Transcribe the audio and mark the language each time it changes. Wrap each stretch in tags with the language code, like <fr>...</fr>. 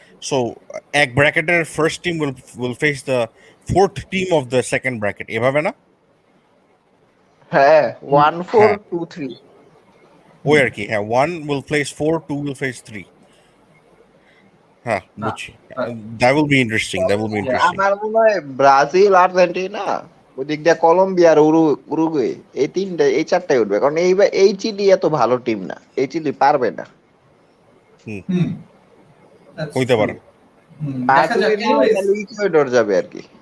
<en>So</en> <bn>এক ব্র্যাকেটের</bn> <en>first team will face the fourth team of the second bracket,</en> <bn>এভাবে না? হ্যাঁ 1-4-2-3 ওই আর কি, হ্যাঁ</bn> <en>1 will face 4, 2 will face 3.</en> <bn>হ্যাঁ বুঝছি,</bn> <en>that will be interesting.</en> <bn>আমার মনে হয় ব্রাজিল, আর্জেন্টিনা, ওদিক দিয়ে কলম্বিয়া আর উরুগুয়ে, এই চারটাই উঠবে, কারণ এই চিলি এত ভালো টিম না, এই চিলি পারবে না। হইতে পারে। দেখা যাক যদি না হয়</bn> <en>anyways,</en> <bn>তাহলে ইকুয়েডর যাবে আর কি।</bn>